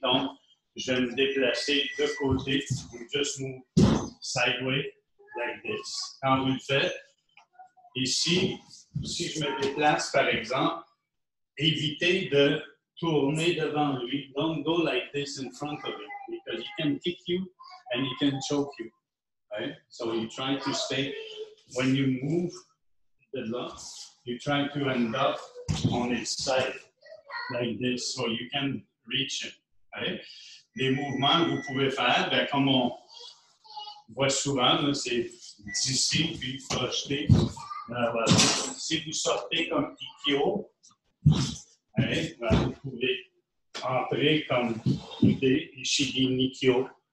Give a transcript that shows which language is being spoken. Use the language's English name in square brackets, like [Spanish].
[French] Donc, je vais me déplacer de côté. [English] You just move sideways like this. [French] Quand vous le faites, ici, si je me déplace, par exemple, évitez de tourner devant lui. [English] Don't go like this in front of him because he can kick you and he can choke you. Right? So you try to stay, when you move the lung, you try to end up on its side like this so you can reach him. Right? [French] Les mouvements que vous pouvez faire, comme on voit souvent, c'est d'ici puis projeter. Voilà. Si vous sortez comme Ikkyo, vous pouvez entrer comme Ude Ishigi Nikyo.